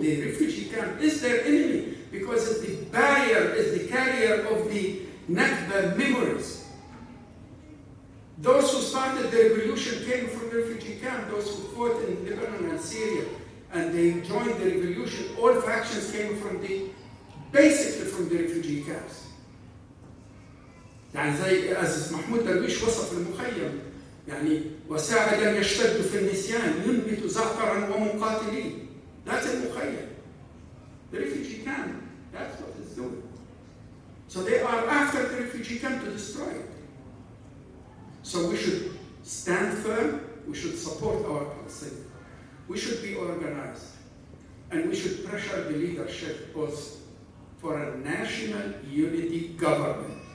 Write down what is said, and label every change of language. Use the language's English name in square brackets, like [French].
[English] The refugee camp is their enemy because it's the barrier, is the carrier of the Nakba memories. Those who started the revolution came from the refugee camp. Those who fought in Lebanon and Syria and they joined the revolution, all factions came basically from the refugee camps. [Arabic] يعني زي أزيز محمود درويش وصف المخيم يعني وساعدا يشتد في النسيان ينبت زعترا ومقاتلين. [English] That's [Arabic] المخيم. [English] the refugee camp. That's what it's doing. So they are after the refugee camp to destroy it. So we should stand firm, we should support our Palestinians. We should be organized, and we should pressure the leadership also for a national unity government.